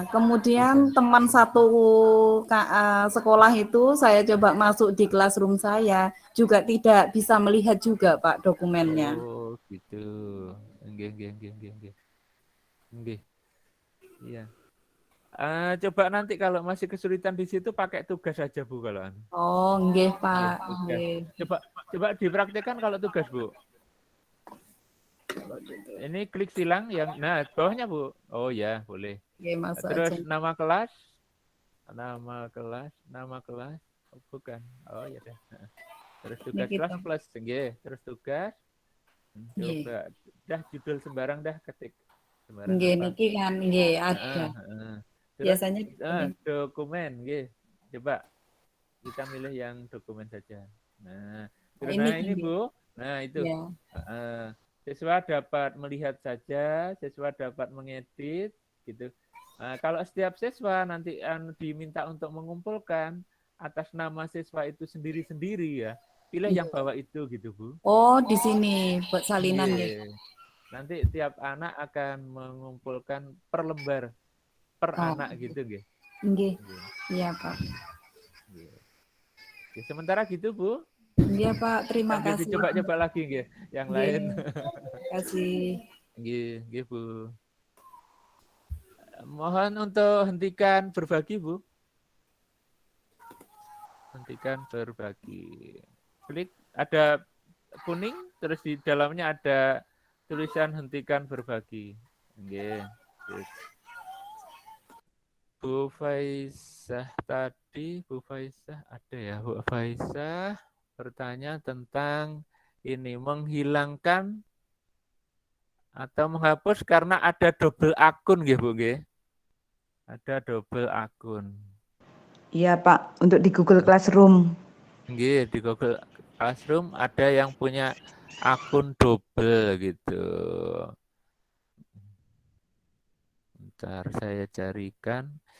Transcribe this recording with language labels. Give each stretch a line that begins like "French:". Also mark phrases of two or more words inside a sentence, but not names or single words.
Indonesian: Kemudian teman satu sekolah itu saya coba masuk di classroom saya juga tidak bisa melihat juga Pak dokumennya. Oh gitu. Nggih. Nggih. Iya. Coba nanti kalau masih kesulitan di situ pakai tugas saja Bu kalau anu. Oh, nggih Nggih, Pak. tugas. Nggih. Coba dipraktikkan kalau tugas Bu. Ini klik silang yang nah bawahnya Bu. Oh ya boleh. Nggih, masuk Terus aja. nama kelas. Oh, bukan. Oh ya dah. Terus tugas Ini kelas kita. plus nggih. Terus tugas. Nggih. Coba dah judul sembarang dah ketik. Sembarang Nggih apa. niki kan nggih ada. Terus Biasanya dokumen nggih. Coba kita milih yang dokumen saja. Nah, terus ini nah ini nggih. Bu. Nah itu. Ya. Siswa dapat melihat saja, siswa dapat mengedit gitu. Kalau setiap siswa nanti diminta untuk mengumpulkan atas nama siswa itu sendiri-sendiri ya, pilih yang bawah itu gitu Bu. Oh, di sini buat salinan nggih. Iya. Nanti tiap anak akan mengumpulkan per lembar, per Oh. anak gitu nggih. Nggih. Nggih. Iya, Pak. Nggih. Oke, sementara gitu Bu. Iya, Pak. Terima Sambil kasih. dicoba-coba lagi nggih, yang lain. Terima kasih. Nggih, Bu. Mohon untuk hentikan berbagi, Bu. Hentikan berbagi. Klik, ada kuning, terus di dalamnya ada tulisan hentikan berbagi. Nggih. Bu Faisah tadi, Bu Faisah ada ya, Bu Faisah bertanya tentang ini menghilangkan atau menghapus karena ada double akun nggih Bu nggih. Ada double akun. Iya Pak, untuk di Google Classroom. Nggih, di Google Classroom ada yang punya akun double gitu. Bentar saya carikan.